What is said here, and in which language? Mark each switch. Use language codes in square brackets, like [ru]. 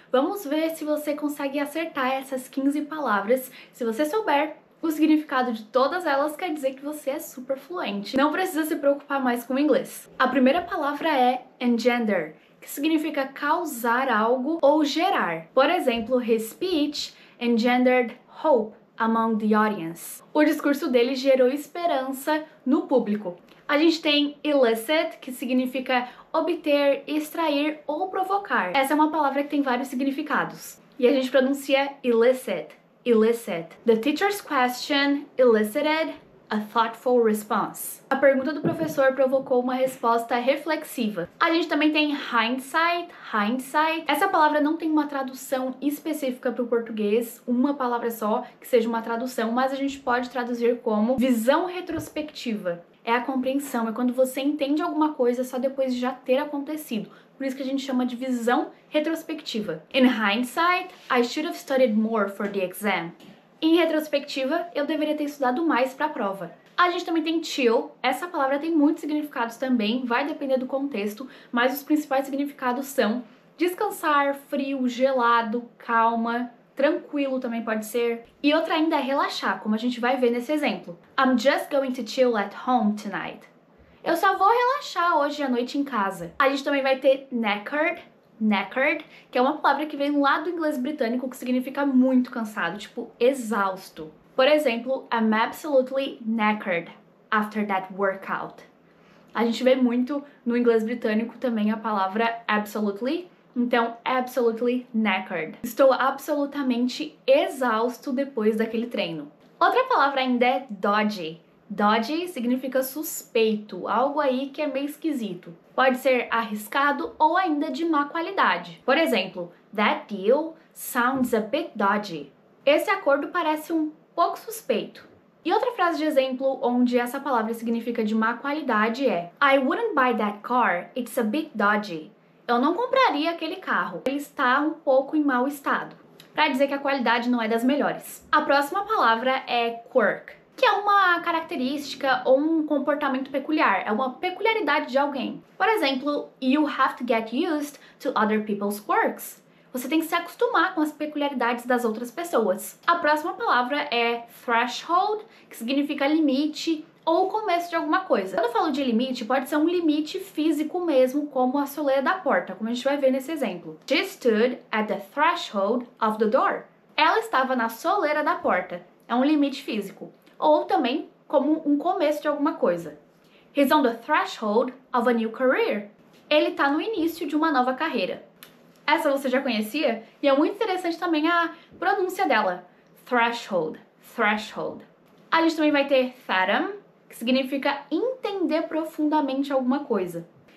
[pt] Vamos ver se você consegue acertar essas 15 palavras. Se você souber o significado de todas elas, quer dizer que você é super fluente. Não precisa se preocupar mais com o inglês. A primeira palavra é engender, que significa causar algo ou gerar. Por exemplo, [en] his speech engendered hope among the audience. [pt] O discurso dele gerou esperança no público. A gente tem elicit, que significa obter, extrair ou provocar. Essa é uma palavra que tem vários significados. E a gente pronuncia illicit, illicit. [en] The teacher's question elicited a thoughtful response. [pt] A pergunta do professor provocou uma resposta reflexiva. A gente também tem hindsight, hindsight. Essa palavra não tem uma tradução específica para o português, uma palavra só que seja uma tradução, mas a gente pode traduzir como visão retrospectiva. É a compreensão, é quando você entende alguma coisa só depois de já ter acontecido. Por isso que a gente chama de visão retrospectiva. [en] In hindsight, I should have studied more for the exam. [pt] Em retrospectiva, eu deveria ter estudado mais para a prova. A gente também tem chill. Essa palavra tem muitos significados também, vai depender do contexto, mas os principais significados são descansar, frio, gelado, calma, tranquilo também pode ser. E outra ainda é relaxar, como a gente vai ver nesse exemplo. [en] I'm just going to chill at home tonight. [pt] Eu só vou relaxar hoje à noite em casa. A gente também vai ter knackered, knackered, que é uma palavra que vem lá do inglês britânico que significa muito cansado, tipo exausto. Por exemplo, [en] I'm absolutely knackered after that workout. [pt] A gente vê muito no inglês britânico também a palavra absolutely. Então, absolutely knackered. Estou absolutamente exausto depois daquele treino. Outra palavra ainda é dodgy. Dodgy significa suspeito, algo aí que é meio esquisito. Pode ser arriscado ou ainda de má qualidade. Por exemplo, [en] that deal sounds a bit dodgy. [pt] Esse acordo parece um pouco suspeito. E outra frase de exemplo onde essa palavra significa de má qualidade é [en] I wouldn't buy that car, it's a bit dodgy. [pt] Eu não compraria aquele carro, ele está um pouco em mau estado. Para dizer que a qualidade não é das melhores. A próxima palavra é quirk, que é uma característica ou um comportamento peculiar, é uma peculiaridade de alguém. Por exemplo, [en] you have to get used to other people's quirks. [pt] Você tem que se acostumar com as peculiaridades das outras pessoas. A próxima palavra é threshold, que significa limite ou começo de alguma coisa. Quando eu falo de limite, pode ser um limite físico mesmo, como a soleira da porta, como a gente vai ver nesse exemplo. [en] She stood at the threshold of the door. [pt] Ela estava na soleira da porta. É um limite físico. Ou também como um começo de alguma coisa. [en] He's on the threshold of a new career. [pt] Ele está no início de uma nova carreira. Essa você já conhecia? E é muito interessante também a pronúncia dela. Threshold, threshold. A gente também vai ter fathom, que significa entender profundamente alguma coisa.